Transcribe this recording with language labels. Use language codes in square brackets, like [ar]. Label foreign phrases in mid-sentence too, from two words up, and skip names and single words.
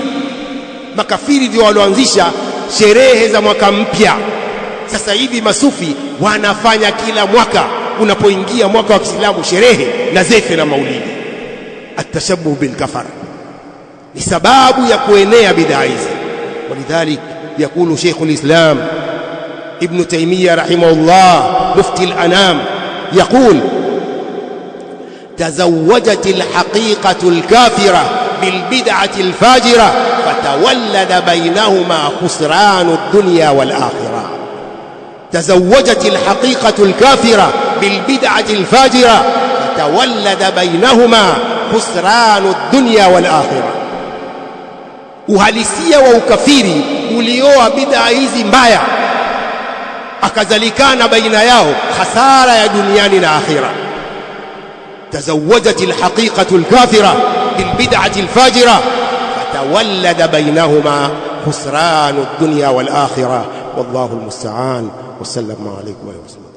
[sw] Makafiri ndio walioanzisha sherehe za mwaka mpya. Sasa hivi masufi wanafanya kila mwaka, unapoingia mwaka wa Kiislamu, sherehe na zefe na maulidi. [ar] التشبه بالكفار [sw] ni sababu ya kuenea bid'a hizi. [ar] ولذلك يقول شيخ الإسلام ابن تيمية رحمه الله مفتي الأنام يقول تزوجت الحقيقة الكافرة بالبدعة الفاجرة فتولد بينهما خسران الدنيا والآخرة. تزوجت الحقيقة الكافرة بالبدعة الفاجرة فتولد بينهما خسران الدنيا والآخرة. [sw] uhalisia wa ukafiri ulioa bid'a hizi mbaya, akazalikana baina yao hasara ya duniani na akhira. [ar] تزوجت الحقيقة الكافرة بالبدعة الفاجرة فتولد بينهما خسران الدنيا والآخرة. والله المستعان. والسلام عليكم ورحمة الله.